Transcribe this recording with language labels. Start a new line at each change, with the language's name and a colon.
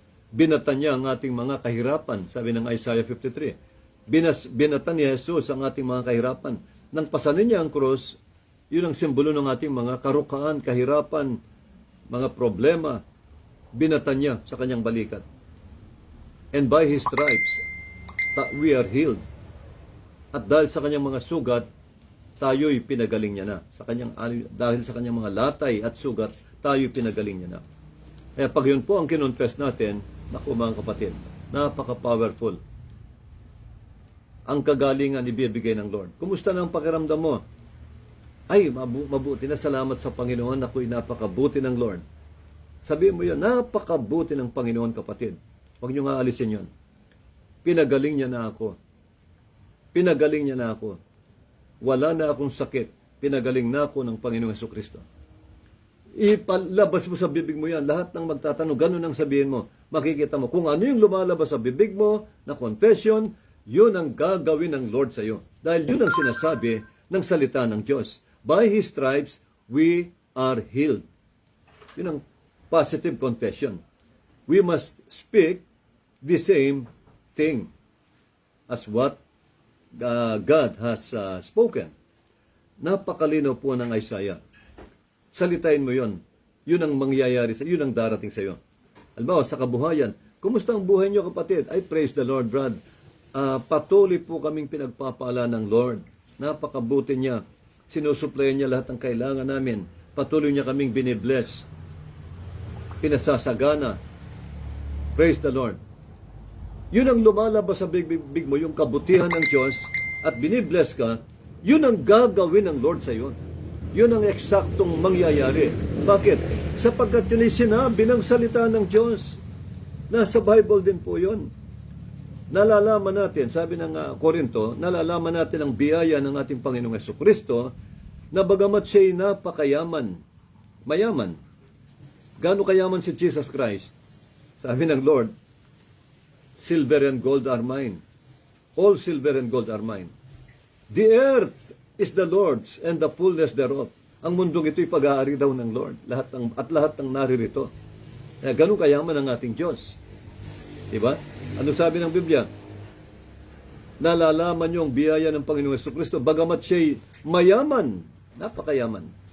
Filipino: Binatan niya ang ating mga kahirapan, sabi ng Isaiah 53. Binatan ni Jesus ang ating mga kahirapan. Nang pasanin niya ang cross, yun ang simbolo ng ating mga karukaan, kahirapan, mga problema. Binatan niya sa kanyang balikat.
English: And by His stripes, we are healed.
Filipino: At dahil sa kanyang mga sugat, tayo'y pinagaling niya na. Dahil sa kanyang mga latay at sugat, tayo'y pinagaling niya na. Kaya pag yun po ang kinonfess natin, naku mga kapatid, napaka-powerful. Ang kagalingan ibibigay ng Lord. Kumusta na ang pakiramdam mo? Ay, mabuti na, salamat sa Panginoon, ako'y napakabuti ng Lord. Sabihin mo yan, napakabuti ng Panginoon, kapatid. Huwag niyo nga alisin yun. Pinagaling niya na ako. Pinagaling niya na ako. Wala na akong sakit. Pinagaling na ako ng Panginoong Jesucristo. Ipalabas mo sa bibig mo yan. Lahat ng magtatanong, ganun ang sabihin mo. Makikita mo kung ano yung lumalabas sa bibig mo na confession, yun ang gagawin ng Lord sa iyo. Dahil yun ang sinasabi ng salita ng Diyos.
English: By His stripes, we are healed.
Filipino: Yun ang positive confession.
English: We must speak the same thing as what God has spoken.
Filipino: Napakalinaw po ng Isaiah. Salitain mo yun. Yun ang mangyayari sa iyo, yun ang darating sa iyo. Halimbawa, sa kabuhayan, kumusta ang buhay niyo, kapatid?
English: I praise the Lord, Brad.
Filipino: Patuloy po kaming pinagpapala ng Lord. Napakabuti niya. Sinusuplayan niya lahat ng kailangan namin. Patuloy niya kaming binibless. Pinasasagana.
English: Praise the Lord.
Filipino: Yun ang lumalabas sa big mo, yung kabutihan ng Diyos, at binibless ka, yun ang gagawin ng Lord sa iyo. Yun ang eksaktong mangyayari. Bakit? Sapagkat yun ay sinabi ng salita ng Diyos. Nasa Bible din po yun. Nalalaman natin, sabi ng Korinto, nalalaman natin ang biyaya ng ating Panginoong Jesucristo na bagamat siya'y napakayaman, mayaman. Gaano kayaman si Jesus Christ? Sabi ng Lord,
English: silver and gold are mine. All silver and gold are mine. The earth is the Lord's and the fullness thereof.
Filipino: Ang mundong ito'y pag-aari daw ng Lord. Lahat ng naririto. Ganun kayaman ang ating Diyos. Diba? Ano sabi ng Biblia? nalalaman niyo ang biyaya ng Panginoong Jesucristo, bagamat siya'y mayaman, napakayaman.